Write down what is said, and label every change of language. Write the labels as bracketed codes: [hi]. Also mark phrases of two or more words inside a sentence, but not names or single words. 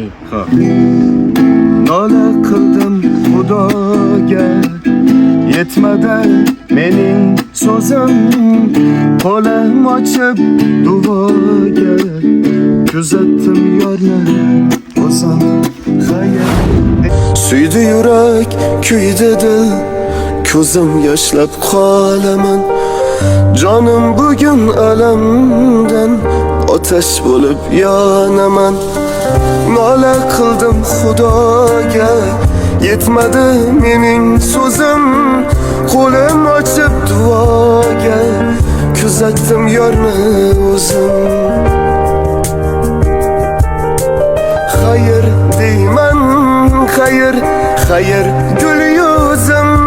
[uz] Nola qildim Xudoga, yetmadi mening so'zim. Qo'lim ochib duoga, kuzatdim yorlarni o'zim xayol. Suydi yurak, kuydi dil, ko'zim yoshlab qolaman. [tr] Canım bugün alamdan ateş bulup yanaman. [uz] Nola qildim Xudoga, yetmadi mening so'zim. Qo'lim ochib duoga, kuzatdim yorni o'zim. Xayr deyman, xayr, xayr gul yuzim.